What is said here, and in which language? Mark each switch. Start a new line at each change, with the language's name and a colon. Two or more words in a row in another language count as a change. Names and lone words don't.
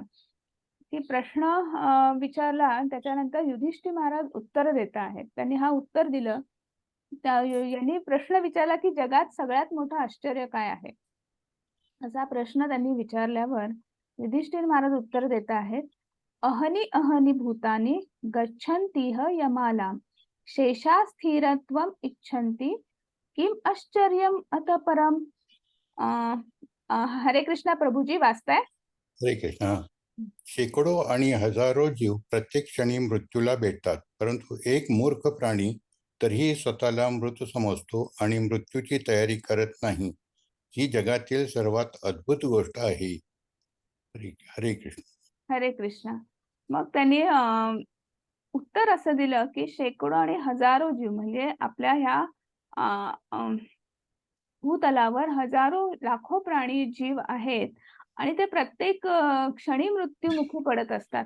Marathi: की प्रश्न विचारला, त्याच्यानंतर युधिष्ठिर महाराज उत्तर देत आहेत. त्यांनी हा उत्तर दिलं. यांनी प्रश्न विचारला की जगात सगळ्यात मोठं आश्चर्य काय आहे, असा प्रश्न त्यांनी विचारल्यावर युधिष्ठिर महाराज उत्तर देत आहेत.
Sanskrit: अहनी अहनी भूतानी गच्छन्तीह यमाला शेषा स्थिरत्वम इच्छन्ति किम आश्चर्यम अत परम.
Marathi: हरे कृष्णा प्रभूजी, वाचताय? हरे कृष्णा. शेकडो आणि हजारो जीव प्रत्येक क्षणी मृत्यूला भेटतात, परंतु एक मूर्ख प्राणी तरीही स्वतःला मृत समजतो आणि मृत्यूची तयारी करत नाही. ही जगातील सर्वात अद्भुत गोष्ट आहे. हरे कृष्ण. हरे कृष्णा. मग त्यांनी उत्तर असं दिलं की शेकडो आणि हजारो जीव म्हणजे आपल्या ह्या भूतलावर हजारो लाखो प्राणी जीव आहेत आणि ते प्रत्येक क्षणी मृत्युमुखी पडत असतात.